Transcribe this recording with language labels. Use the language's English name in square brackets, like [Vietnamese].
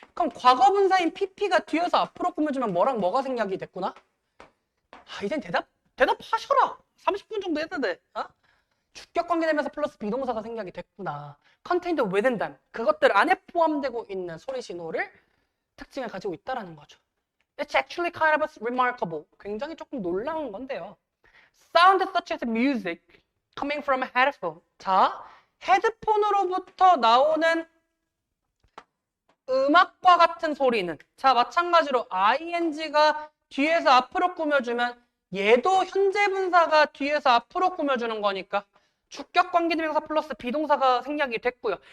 [Korean] 그럼 과거분사인 PP가 뒤에서 앞으로 꾸며주면 뭐랑 뭐가 생략이 됐구나? 이젠 대답하셔라. 30분 정도 했는데 주격 관계되면서 플러스 비동사가 생략이 됐구나. [English] contained within them. [Korean] 그것들 안에 포함되고 있는 소리 신호를 특징을 가지고 있다라는 거죠. [English] It's actually kind of remarkable. [Korean] 굉장히 조금 놀라운 건데요. [English] Sound such as music coming from a headphone. [Korean] 자, 헤드폰으로부터 나오는 음악과 같은 소리는 자, 마찬가지로 ing가 뒤에서 앞으로 꾸며주면 얘도 현재 분사가 뒤에서 앞으로 꾸며주는 거니까 주격 관계대명사 플러스 비동사가 생략이 됐고요.